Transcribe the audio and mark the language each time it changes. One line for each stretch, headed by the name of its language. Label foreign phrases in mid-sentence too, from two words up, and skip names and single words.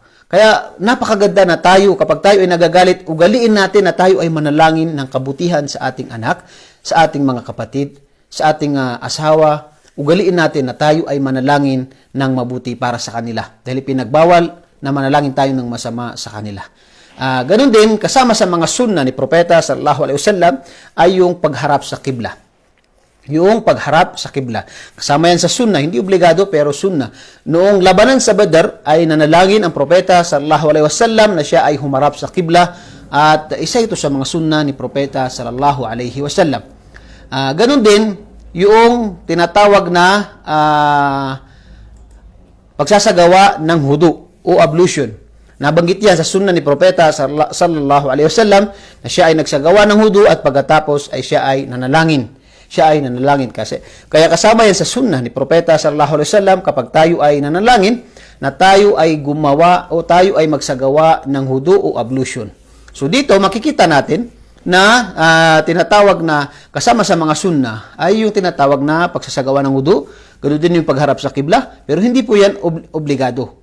Filipino: Kaya napakaganda na tayo, kapag tayo ay nagagalit, ugaliin natin na tayo ay manalangin ng kabutihan sa ating anak, sa ating mga kapatid, sa ating asawa. Ugaliin natin na tayo ay manalangin ng mabuti para sa kanila, dahil pinagbawal na manalangin tayo ng masama sa kanila. Ganun din, kasama sa mga sunna ni Propeta
Arabic: صلى الله عليه وسلم,
Filipino: ay yung pagharap sa kibla. Yung pagharap sa kibla. Kasama yan sa sunna, hindi obligado pero sunna. Noong labanan sa Badr, ay nanalangin ang Propeta
Arabic: صلى الله عليه وسلم
Filipino: na siya ay humarap sa kibla, at isa ito sa mga sunna ni Propeta
Arabic: صلى الله عليه وسلم.
Filipino: Ganun din, yung tinatawag na pagsasagawa ng hudu o ablution. Nabanggit yan sa sunna ni Propeta
Arabic: صلى الله عليه وسلم,
Filipino: na siya ay nagsagawa ng hudu, at pagkatapos ay siya ay nanalangin. siya ay nanalangin. Kaya kasama yan sa sunnah ni Propeta
Arabic: صلى الله عليه وسلم
Filipino: kapag tayo ay nanalangin, na tayo ay gumawa o tayo ay magsagawa ng hudu o ablution. So dito makikita natin na tinatawag na kasama sa mga sunnah ay yung tinatawag na pagsasagawa ng wudu. Ganoon din yung pagharap sa kibla, pero hindi po yan obligado.